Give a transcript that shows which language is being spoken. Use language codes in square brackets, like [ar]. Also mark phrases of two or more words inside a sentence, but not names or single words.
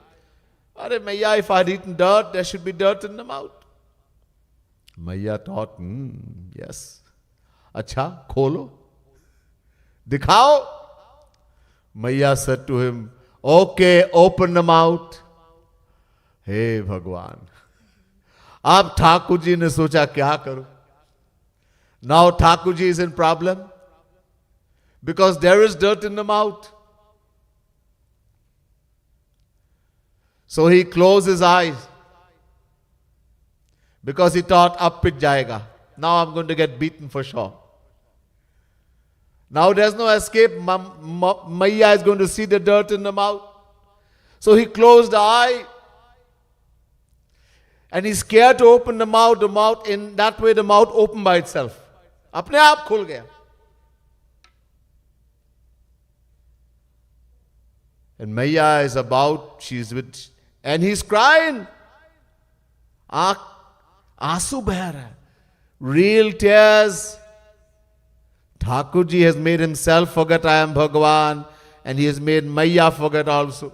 [en] Arey Maya, if I had eaten dirt, there should be dirt in the mouth. Maya thought, yes. [hi] अच्छा, खोलो। दिखाओ. [en] Maya said to him, okay, open the mouth. [hi] हे भगवान. अब ठाकुरजी ने सोचा क्या करूँ? [en] Now Thakurji is in problem because there is dirt in the mouth. So he closed his eyes because he thought, [hi] अप पिट जाएगा. [en] Now I'm going to get beaten for sure. Now there's no escape. Maya is going to see the dirt in the mouth. So he closed the eye and he's scared to open the mouth. In that way the mouth opened by itself. [hi] अपने आप खुल गया. [en] And Maya is and he's crying. [hi] आँसू बह रहा है. [en] Real tears. Thakurji has made himself forget I am Bhagwan, and he has made Maya forget also.